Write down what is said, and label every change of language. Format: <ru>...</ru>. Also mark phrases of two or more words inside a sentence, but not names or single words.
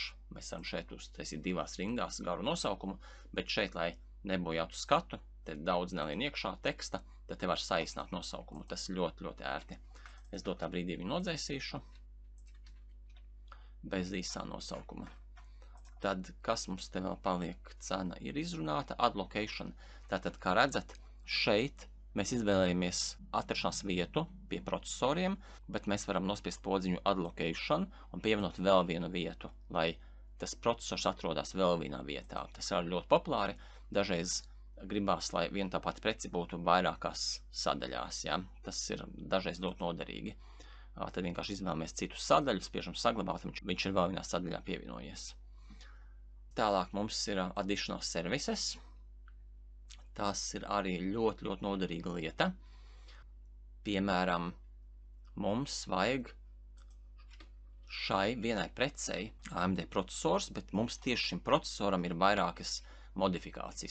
<lv>Mēs varam šeit uztaisīt divās rindās garu nosaukumu, bet šeit, lai nebojātu skatu, te daudz nelien iekšā teksta, tad te var saīsināt nosaukumu. Tas ļoti, ļoti ērti. Es dotā brīdī viņu nodzēsīšu bez īsā nosaukuma. Tad, kas mums te vēl paliek, cena ir izrunāta,</lv> <en>add location.</en> <lv>Tātad, kā redzat, šeit mēs izvēlējamies atrašanās vietu pie procesoriem, bet mēs varam nospiest podziņu</lv> <en>add location</en> <lv>un pievienot vēl vienu vietu, lai tas procesors atrodas vēl vienā vietā. Tas ir ļoti populāri. Dažreiz gribās, lai viena tā pati preci būtu vairākās sadaļās. Ja? Tas ir dažreiz ļoti noderīgi. Tad vienkārši izvēlamies citu sadaļu, spiežam saglabāt, viņš ir vēl vienā sadaļā pievienojies. Tālāk mums ir</lv> <en>additional services.</en> <lv>Tas ir arī ļoti, ļoti noderīga lieta. Piemēram, mums vajag šai vienai precei AMD procesors, bet mums tieši šim procesoram ir vairākas modifikācijas.</lv>